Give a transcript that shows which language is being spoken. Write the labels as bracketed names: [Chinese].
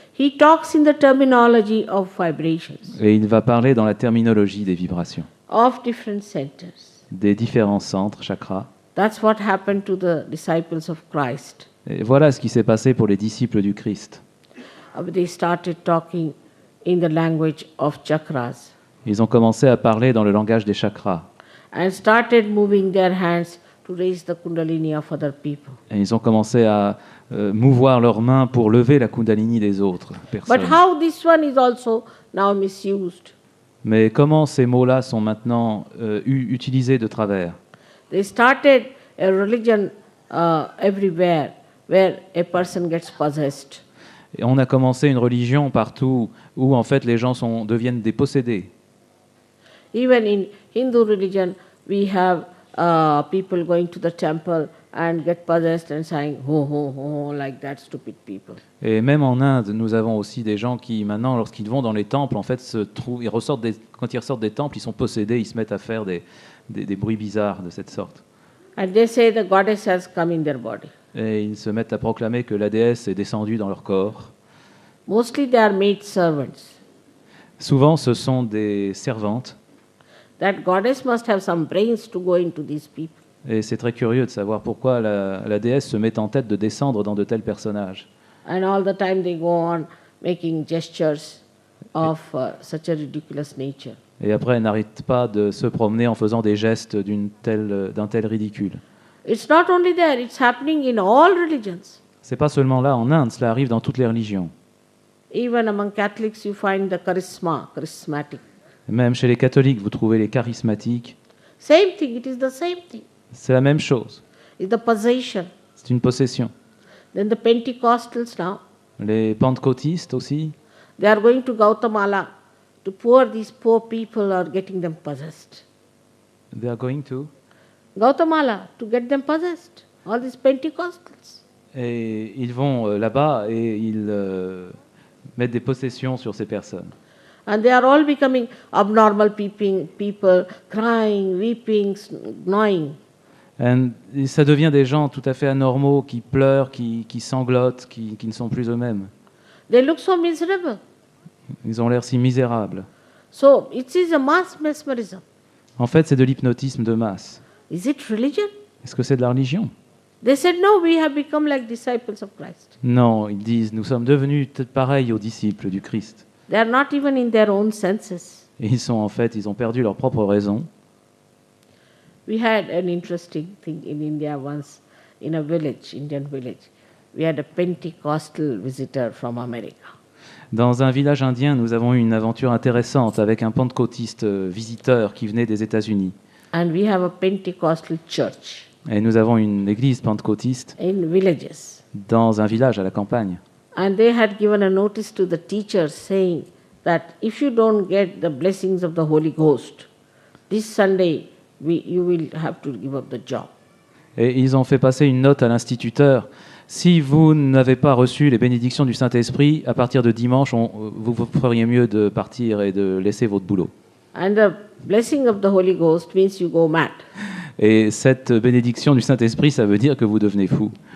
[English] He talks in the terminology of vibrations, [French] Et il va parler dans la terminologie des vibrations, [English] of different centers. [French] des différents centres, chakras. [English] That's what happened to the disciples of Christ. [French] Et voilà ce qui s'est passé pour les disciples du Christ. [English] They started talking in the language of chakras [French] Ils ont commencé à parler dans le langage des chakras. [English] and started moving their hands to raise the kundalini of other people. [French] Et ils ont commencé à mouvoir leurs mains pour lever la kundalini des autres personnes. [English] But how this one is also now misused? [French] Mais comment ces mots-là sont maintenant utilisés de travers? [English] They started a religion everywhere where a person gets possessed. [French] Et on a commencé une religion partout où en fait les gens deviennent des possédés. [English] Even in Hindu religion, we have people going to the temple and get possessed and saying ho ho ho like that, stupid people. [French] Et même en Inde, nous avons aussi des gens qui maintenant, lorsqu'ils vont dans les temples, en fait, quand ils ressortent des temples, ils sont possédés, ils se mettent à faire des bruits bizarres de cette sorte. [English] And they say the goddess has come in their body. [French] Et ils se mettent à proclamer que la déesse est descendue dans leur corps. [English] Mostly they are maid servants. [French] Souvent, ce sont des servantes. [English] That goddess must have some brains to go into these people. [French] Et c'est très curieux de savoir pourquoi la déesse se met en tête de descendre dans de tels personnages. [English] And all the time they go on making gestures of such a ridiculous nature. [French] Et après, elle n'arrête pas de se promener en faisant des gestes d'un tel ridicule. [English] It's not only there, it's happening in all religions. [French] C'est pas seulement là en Inde, cela arrive dans toutes les religions. [English] Even among Catholics, you find the charismatic. [French] Même chez les catholiques, vous trouvez les charismatiques. [English] Same thing, it is the same thing. [French] C'est la même chose. [English] It's the possession. [French] C'est une possession. [English] Then the Pentecostals now, [French] Les pentecôtistes aussi, [English] they are going to Gautamala to these poor people are getting them possessed. they are going to. Gautamala to get them possessed. All these Pentecostals. [French] Et ils vont là-bas et ils mettent des possessions sur ces personnes. [English] And they are all becoming abnormal people, crying, weeping, gnawing. [French] Et ça devient des gens tout à fait anormaux qui pleurent, qui sanglotent, qui ne sont plus eux-mêmes. [English] They look so miserable. [French] Ils ont l'air si misérables. [English] So it is a mass mesmerism. [French] En fait, c'est de l'hypnotisme de masse. [English] Is it religion? [French] Est-ce que c'est de la religion? [English] They said, no, we have become like disciples of Christ. [French] Non, ils disent, nous sommes devenus pareils aux disciples du Christ. [English] They are not even in their own senses. [French] Et ils ont perdu leur propre raison. [English] We had an interesting thing in India once, in a village, Indian village. We had a Pentecostal visitor from America. [French] Dans un village indien, nous avons eu une aventure intéressante avec un pentecôtiste visiteur qui venait des États-Unis. [English] And we have a Pentecostal church [French] Et nous avons une église pentecôtiste [English] in villages. [French] dans un village à la campagne. [English] And they had given a notice to the teachers saying that if you don't get the blessings of the Holy Ghost, this Sunday you will have to give up the job. [French] Et ils ont fait passer une note à l'instituteur. Si vous n'avez pas reçu les bénédictions du Saint-Esprit, à partir de dimanche, vous feriez mieux de partir et de laisser votre boulot. [English] And the blessing of the Holy Ghost means you go mad. [French] Et cette bénédiction du Saint-Esprit, ça veut dire que vous devenez fou.